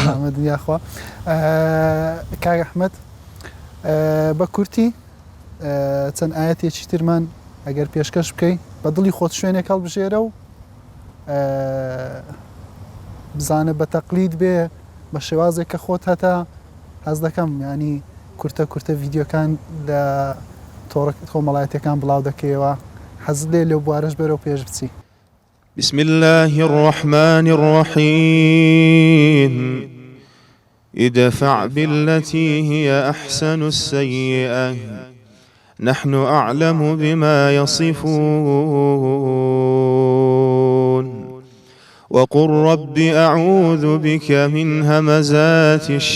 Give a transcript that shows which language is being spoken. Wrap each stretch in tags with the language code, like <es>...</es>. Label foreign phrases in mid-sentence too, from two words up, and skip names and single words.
<ckb>دیاخوا کاک ئەحمەد بە کورتی چەند ئاەتێکی ترمان ئەگەر پێشکەش بکەی بە دڵی خۆت شوێنێک هەڵبژێرە و بزانە بە تەقلید بێ بە شێوازێک کە خۆت هەتا حەز دەکەم ینی کورتە ڤیددیۆکان لە کۆمەڵایەتەکان بڵاو دەکەیەوە حەز لێ لەو بوارەش بەرەو پێش بچی</ckb> <ar>بسم الله الرحمن الرحيم ادفع بالتي هي أحسن السيئة نحن أعلم بما يصفون وقل رب أعوذ بك من همزات</ar>